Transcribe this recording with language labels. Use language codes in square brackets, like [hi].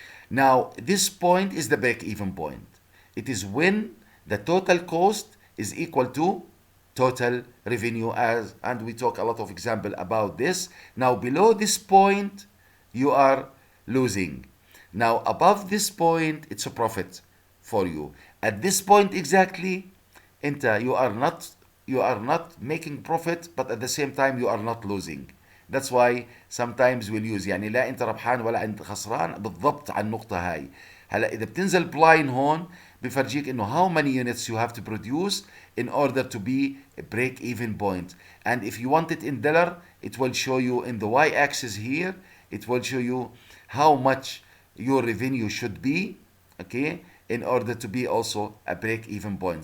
[en] Now, this point is the break-even point. It is when the total cost is equal to total revenue, and we talk a lot of example about this. Now, below this point, you are losing. Now, above this point, it's a profit for you. At this point exactly, you are not making profit, but at the same time you are not losing. That's why sometimes we'll use [ar] يعني لا انت ربحان ولا انت خسران بالضبط على النقطة هاي. هلا اذا بتنزل بلاين هون بفرجيك انه [en] how many units you have to produce in order to be a break even point. And if you want it in dollar, it will show you in the y axis here, it will show you how much your revenue should be, okay, in order to be also a break even point.